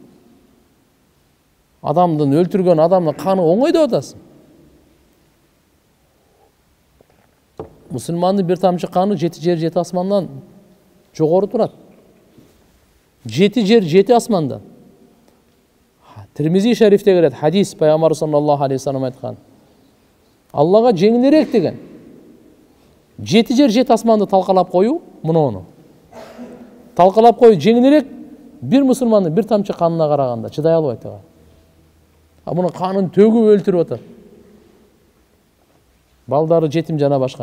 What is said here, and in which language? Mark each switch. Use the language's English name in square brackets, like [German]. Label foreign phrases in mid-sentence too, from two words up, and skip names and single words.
[Kyrgyz] Адамдын өлтүргөн адамдын каны оңой деп атасың. Мусулмандын бир тамчы каны 7 жер 7 асмандан жогору турат. 7 жер 7 асмандан. Тирмизи шарифте келет хадис, пайгамбар [Arabic] صلى الله عليه وسلم [Kyrgyz] айткан. Аллага жеңилирээк деген. 7 жер 7 асманды талкалап коюу, муну. Талкалап коюу жеңилирээк бир мусулмандын бир тамчы канына караганда чыдай албайт ага. Муну канын төгүп өлтүрүп атат. Балдары жетим жана башка.